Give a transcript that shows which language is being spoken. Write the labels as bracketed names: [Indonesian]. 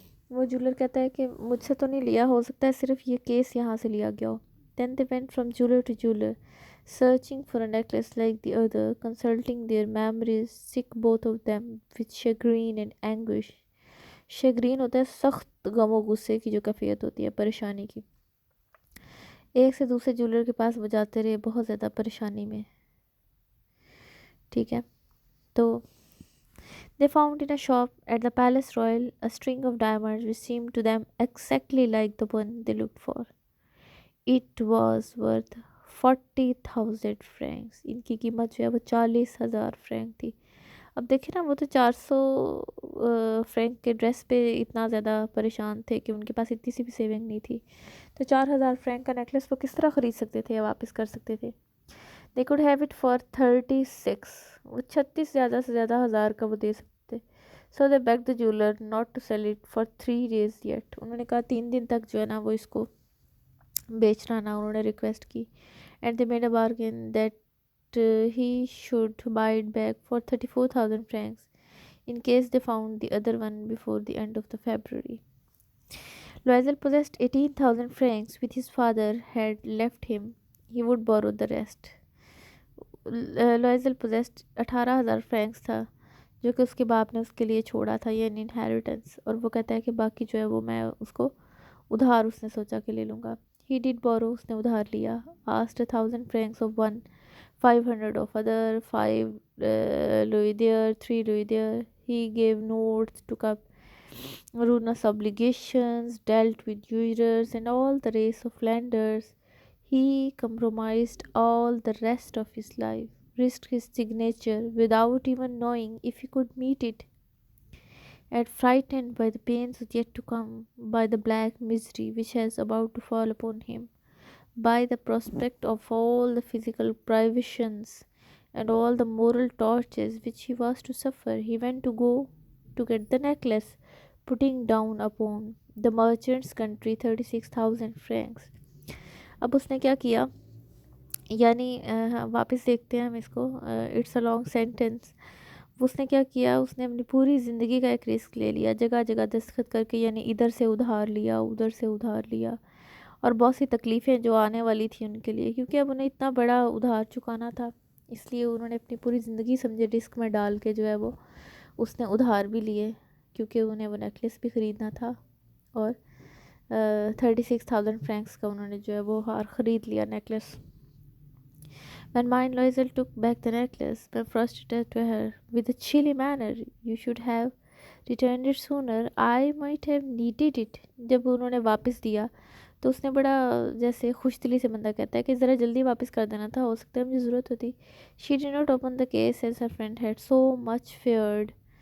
[Urdu] وہ جولر کہتا ہے کہ مجھ سے تو نہیں لیا، ہو سکتا ہے صرف یہ کیس یہاں سے لیا گیا ہو. [English] Then they went from jeweler to jeweler, searching for a necklace like the other, consulting their memories, sick both of them with chagrin and anguish. [Urdu] شگرین ہوتا ہے سخت غم و غصے کی جو کیفیت ہوتی ہے، پریشانی کی. ایک سے دوسرے جولر کے پاس وہ جاتے رہے بہت زیادہ پریشانی میں. ٹھیک ہے، تو [English] they found in a shop at the Palace Royal a string of diamonds which seemed to them exactly like the one they looked for. It was worth 40,000 francs. [Urdu] ان کی قیمت جو ہے وہ 40,000 فرینک تھی. اب دیکھیں نا وہ تو 400 فرینک کے ڈریس پہ اتنا زیادہ پریشان تھے کہ ان کے پاس اتنی سی بھی سیونگ نہیں تھی، تو 4,000 فرینک کا نیکلس وہ کس طرح خرید سکتے تھے یا واپس کر سکتے تھے. [English] They could have it for 36. [Urdu] وہ 36 زیادہ سے زیادہ ہزار کا وہ دے سکتے [English] So they beg the jeweller not to sell it for 3 days yet. [Urdu] انہوں نے کہا 3 دن تک جو ہے نا وہ اس کو بیچنا نا، انہوں نے ریکویسٹ کی. [English] And they made a bargain that he should buy it back for 34,000 francs in case they found the other one before the end of the February. Loisel possessed 18,000 francs which his father had left him. He would borrow the rest. Loisel possessed 18,000 francs [Urdu] تھا جو کہ اس کے باپ نے اس کے لیے چھوڑا تھا، یعنی انہیریٹنس، اور وہ کہتا ہے کہ باقی جو ہے وہ میں اس کو ادھار اس نے سوچا کہ لے لوں گا. [English] He did borrow. [Urdu] اس نے ادھار لیا. [English] Asked 1,000 francs of one, 500 of other, 5 louis there, 3 louis there. He gave notes, took up ruinous obligations, dealt with usurers and all the race of lenders. He compromised all the rest of his life, risked his signature without even knowing if he could meet it, and frightened by the pains yet to come, by the black misery which was about to fall upon him, by the prospect of all the physical privations and all the moral tortures which he was to suffer, he went to go to get the necklace, putting down upon the merchant's country 36,000 francs. [Urdu] اب اس نے کیا کیا، یعنی واپس دیکھتے ہیں ہم اس کو، [English] It's a long sentence. [Urdu] اس نے کیا کیا، اس نے اپنی پوری زندگی کا ایک رسک لے لیا، جگہ جگہ دستخط کر کے، یعنی ادھر سے ادھار لیا ادھر سے ادھار لیا، اور بہت سی تکلیفیں جو آنے والی تھیں ان کے لیے، کیونکہ اب انہیں اتنا بڑا ادھار چکانا تھا، اس لیے انہوں نے اپنی پوری زندگی سمجھے رسک میں ڈال کے جو ہے وہ اس نے ادھار بھی لیے، کیونکہ انہیں وہ نیکلس بھی خریدنا تھا، اور 36,000 فرینکس کا انہوں نے جو ہے وہ ہار خرید لیا، necklace. [English] When mine Loisel took back the necklace, my first said to her, with a chilly manner, you should have returned it sooner. I might have needed it. [Urdu] جب انہوں نے واپس دیا تو اس نے بڑا جیسے خوش دلی سے بندہ کہتا ہے کہ ذرا جلدی واپس کر دینا تھا، ہو سکتا ہے مجھے ضرورت ہوتی. [English] She did not open the case as her friend had so much feared.